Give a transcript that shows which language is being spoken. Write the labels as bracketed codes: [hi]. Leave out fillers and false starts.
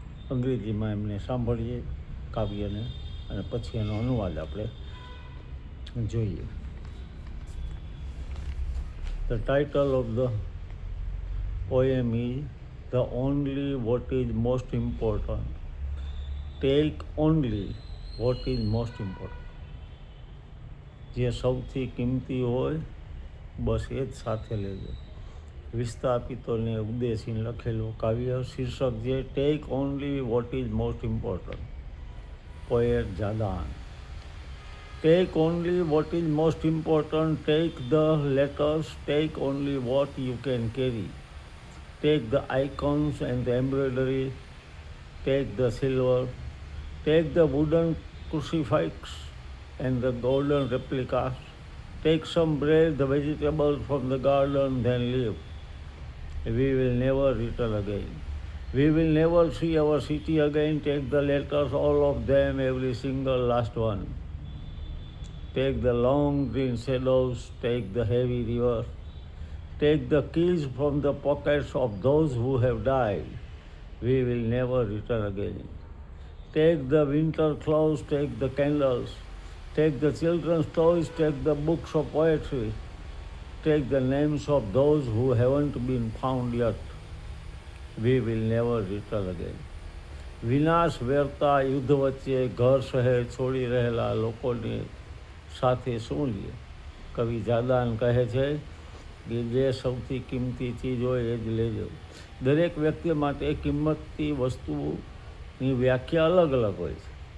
[gu] અંગ્રેજીમાં એમને સાંભળીએ કાવ્યને અને પછી એનો અનુવાદ આપણે જોઈએ. [en] The title of the poem is The Only What Is Most Important. Take only what is most important. [gu] જે સૌથી કિંમતી હોય બસ એ જ સાથે લેજો. વિસ્થાપિતોને ઉદ્દેશીને લખેલું કાવ્ય. શીર્ષક છે [en] Take only what is most important. [gu] Poet જાદાણ. [en] Take only what is most important. Take the letters. Take only what you can carry. Take the icons and the embroidery. Take the silver. Take the wooden crucifix and the golden replicas. Take some bread, the vegetables from the garden, then leave. We will never return again. We will never see our city again. Take the letters, all of them, every single last one. Take the long green shadows, take the heavy river, take the keys from the pockets of those who have died. We will never return again. Take the winter clothes, take the candles, take the children's toys, take the books of poetry, take the names of those who haven't been found yet. We will never return again. [gu] વિનાશ વેરતા યુદ્ધ વચ્ચે ઘર શહેર છોડી રહેલા લોકોની સાથે શું લે? કવિ જાદાણ કહે છે કે જે સૌથી કિંમતી ચીજ હોય એ જ લેજો. દરેક વ્યક્તિ માટે કિંમતી વસ્તુની વ્યાખ્યા અલગ અલગ હોય છે.